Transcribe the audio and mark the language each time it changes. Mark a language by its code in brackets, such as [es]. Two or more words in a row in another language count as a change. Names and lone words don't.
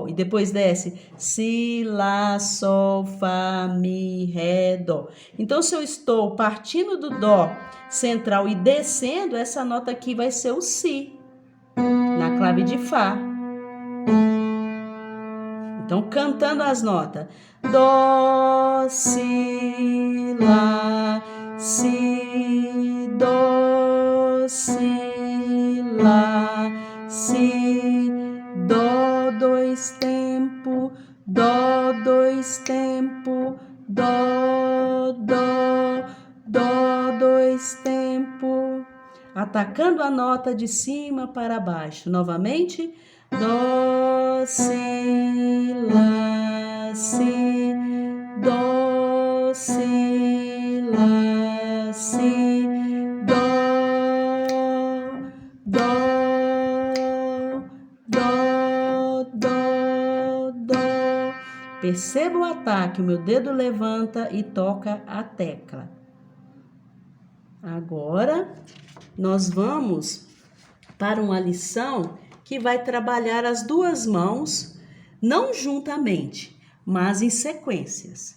[pt] E depois desce Si, Lá, Sol, Fá, Mi, Ré, Dó. Então, se eu estou partindo do Dó central e descendo, essa nota aqui vai ser o Si, na clave de Fá. Então, cantando as notas. Dó, Si, Lá, Si, Dó, Si, Lá, Si, Dó, 2 tempo, Dó, 2 tempo, Dó, Dó, Dó, 2 tempo. Atacando a nota de cima para baixo. Novamente. Dó, Si, Lá, Si, Dó, Si, Lá, Si, Dó, Dó, Dó, Dó, Dó. Perceba o ataque, o meu dedo levanta e toca a tecla. Agora, nós vamos para uma lição que vai trabalhar as 2 mãos, não juntamente, mas em sequências.